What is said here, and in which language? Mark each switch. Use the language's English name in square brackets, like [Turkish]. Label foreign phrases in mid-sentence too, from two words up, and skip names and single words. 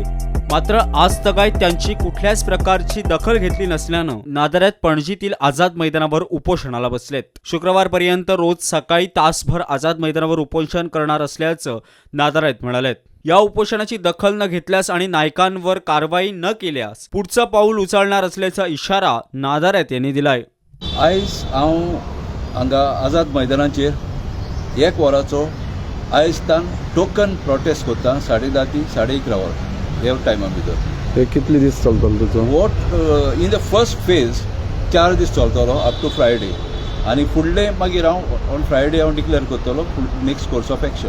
[Marathi] मात्र आज तगायत त्यांची कुठल्याच प्रकारची दखल घेतली नसल्यानं नादारेत पणजीतील आझाद मैदानावर उपोषणाला बसलेत. शुक्रवारपर्यंत रोज सकाळी तासभर आझाद मैदानावर उपोषण करणार असल्याचं नादारेत म्हणालेत. या उपोषणाची दखल न घेतल्यास आणि नायकांवर कारवाई न केल्यास पुढचं पाऊल उचलणार असल्याचा इशारा नादारेत यांनी दिलाय. [Konkani] आयज हांव हांगा आझाद मैदानाचेर 1 वराचो आयजतान [English] token protest [Konkani] करता 10:30 ते 11:30 वर ह्या टायमा भितर. ते कितले दीस चलतलो तुजो? [English] what in the first phase [Konkani] 4 दीस चलतलो [English] up to Friday [Konkani] आनी फुडले मागीर हांव [English] on Friday [Konkani] हांव डिक्लेअर करतलो [English] next course of action.